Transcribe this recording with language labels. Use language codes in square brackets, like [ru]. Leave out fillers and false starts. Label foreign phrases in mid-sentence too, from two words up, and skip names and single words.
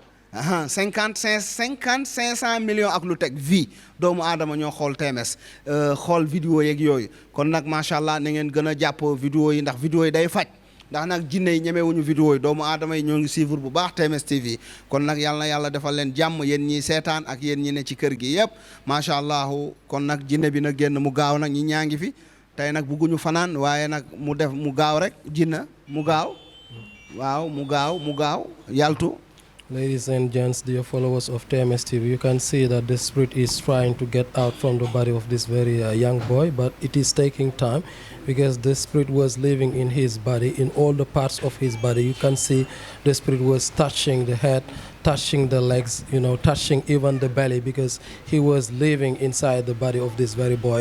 [wo] 500 millions ak lu teg vie doomu aadama ñoo xool TMS xool vidéo yeeg yooyu kon nag [ar] ما شاء الله [wo] na ngeen gën a jàpp vidéo yi ndax vidéo yi day faj ndax nag jinne yi ñemewuñu vidéo yi doomu aadama yi ñoo ngi suivre bu baax TMS TV kon nag yàlla na yàlla defal leen jàmm yéen ñiy seetaan ak yéen ñi ne ci kër gi yëpp [ar] ما شاء الله [wo] kon nag jinne bi na génn mu gaaw nag ñi ñaa ngi fi tey nag bugguñu fanaan waaye nag mu def mu gaaw rek jinna mu gaaw waaw mu gaaw yaltu. [en] Ladies and gents, dear followers of TMS TV, you can see that the spirit is trying to get out from the body of this very young boy, but it is taking time because the spirit was living in his body, in all the parts of his body. You can see the spirit was touching the head, touching the legs, touching even the belly because he was living inside the body of this very boy.